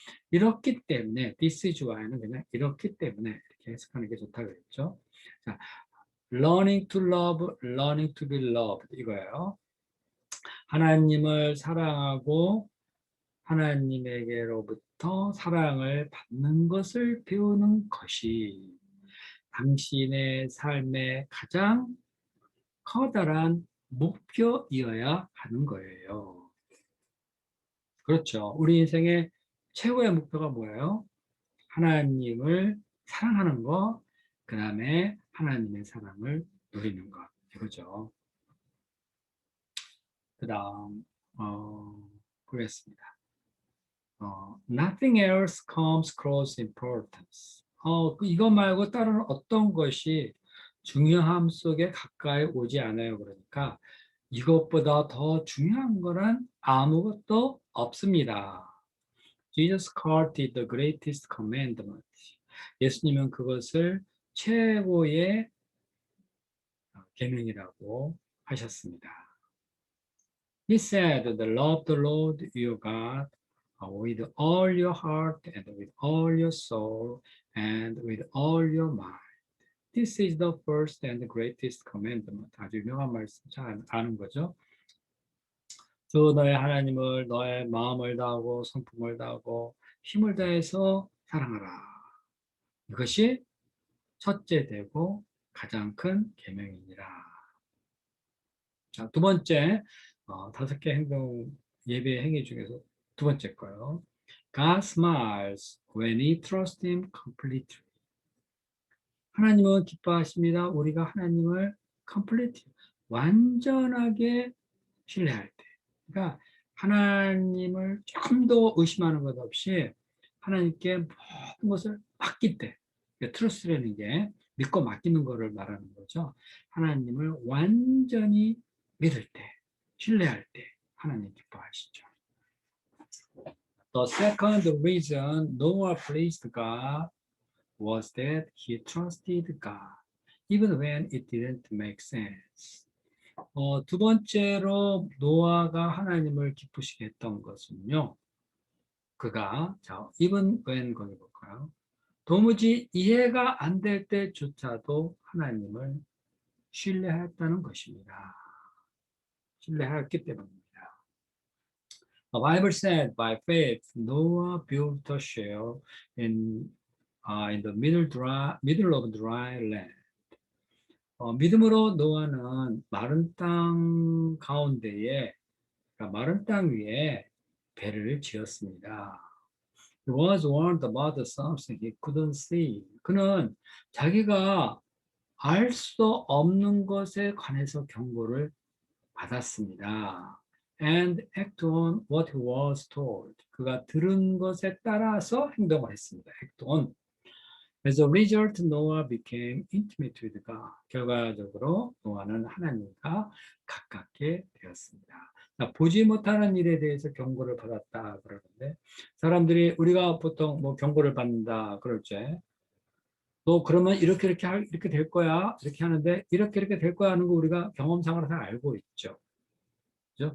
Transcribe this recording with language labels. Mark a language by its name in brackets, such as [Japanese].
[Korean] 이렇기 때문에 [English] this is why [Korean] 는 그냥 이렇기 때문에 이렇게 해석하는 게 좋다고 그랬죠. [English] 자, learning to love, learning to be loved [Korean] 이거예요. 하나님을 사랑하고 하나님에게로부터 사랑을 받는 것을 배우는 것이 당신의 삶의 가장 커다란 목표이어야 하는 거예요. 그렇죠. 우리 인생의 최고의 목표가 뭐예요? 하나님을 사랑하는 것, 그 다음에 하나님의 사랑을 누리는 것. 이거죠. 그 다음, 보겠습니다. [English] Nothing else comes close importance. [Korean] 이거 말고 다른 어떤 것이 중요함 속에 가까이 오지 않아요. 그러니까 이것보다 더 중요한 거란 아무것도 없습니다. [English] Jesus called it the greatest commandment. [Korean] 예수님은 그것을 최고의 계명이라고 하셨습니다. [English] He said, love the Lord your God with all your heart and with all your soul and with all your mind. This is the first and greatest commandment. [Korean] 아주 유명한 말씀 잘 아는 거죠. 주 너의 하나님을 너의 마음을 다하고 성품을 다하고 힘을 다해서 사랑하라. 이것이 첫째 되고 가장 큰 계명이니라. 자, 두 번째, 5개 행동 예배 행위 중에서 두 번째 거요. [English] God smiles when we trust Him completely. [Korean] 하나님은 기뻐하십니다. 우리가 하나님을 completely, 완전하게 신뢰할 때. 그러니까 하나님을 조금 더 의심하는 것 없이 하나님께 모든 것을 맡길 때, 트러스트라는 게 믿고 맡기는 것을 말하는 거죠. 하나님을 완전히 믿을 때, 신뢰할 때 하나님 기뻐하시죠. [English] The second reason Noah pleased God was that he trusted God, even when it didn't make sense. [Korean] 두 번째로 노아가 하나님을 기쁘시게 했던 것은요. 그가 자, [English] even when [Korean] 거기 볼까요? 도무지 이해가 안 될 때조차도 하나님을 신뢰했다는 것입니다. 신뢰했기 때문입니다. [English] The Bible said, by faith, Noah built a ship in the middle of dry land. [Korean] 믿음으로 노아는 마른 땅 가운데에, 그러니까 마른 땅 위에 배를 지었습니다. [English] He was warned about something he couldn't see. [Korean] 그는 자기가 알 수 없는 것에 관해서 경고를 받았습니다. [English] And act on what he was told. [Korean] 그가 들은 것에 따라서 행동을 했습니다. [English] act on. As a result, Noah became intimate with God. [Korean] 결과적으로 노아는 하나님과 가깝게 되었습니다. 자, 보지 못하는 일에 대해서 경고를 받았다 그러는데 사람들이 우리가 보통 뭐 경고를 받는다 그럴 때 너 그러면 이렇게 될 거야 이렇게 하는데 이렇게 될 거야 하는 거 우리가 경험상으로 다 알고 있죠. 그죠?